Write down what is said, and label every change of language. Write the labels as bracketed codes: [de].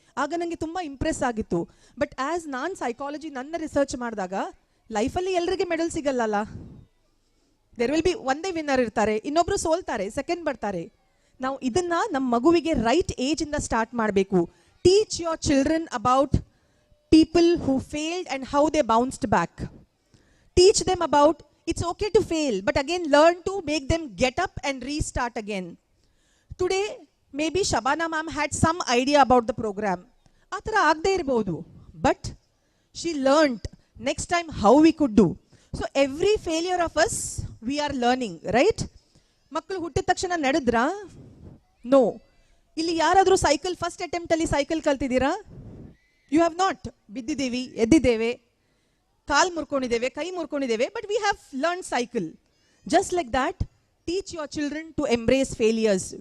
[kn] ಆಗ ನನಗೆ ತುಂಬ ಇಂಪ್ರೆಸ್ ಆಗಿತ್ತು. [en] but as [kn] ನಾನು ಸೈಕಾಲಜಿ ನನ್ನ ರಿಸರ್ಚ್ ಮಾಡಿದಾಗ ಲೈಫಲ್ಲಿ ಎಲ್ಲರಿಗೆ ಮೆಡಲ್ ಸಿಗಲ್ಲಲ್ಲ. [en] there will be [kn] ಒಂದೇ ವಿನ್ನರ್ ಇರ್ತಾರೆ, ಇನ್ನೊಬ್ರು ಸೋಲ್ತಾರೆ, ಸೆಕೆಂಡ್ ಬರ್ತಾರೆ. ನಾವು ಇದನ್ನ ನಮ್ಮ ಮಗುವಿಗೆ ರೈಟ್ ಏಜ್ ಇಂದ ಸ್ಟಾರ್ಟ್ ಮಾಡಬೇಕು. [en] Teach your children about people who failed and how they bounced back. Teach them about it's okay to fail, but again learn to make them get up and restart again. Today, maybe Shabana ma'am had some idea about the program. [kn] Athara agde irbodu, [en] but she learned next time how we could do. So every failure of us, we are learning, right? [kn] Makkಳು ಹುಟ್ಟಿದ ತಕ್ಷಣ ನಡೆದ್ರಾ? [en] No. [kn] ಇಲ್ಲಿ ಯಾರಾದರೂ cycle first attempt ಅಲ್ಲಿ cycle ಕಲ್ತಿದ್ದೀರಾ? [en] You have not. [kn] ಬಿದ್ದಿದ್ದೀವಿ, ಎದ್ದಿದ್ದೇವೆ, ಕಾಲ್ ಮುರ್ಕೊಂಡಿದ್ದೇವೆ, ಕೈ ಮುರ್ಕೊಂಡಿದ್ದೇವೆ, [en] But we have learn cycle. Just like that, teach your children to embrace failures.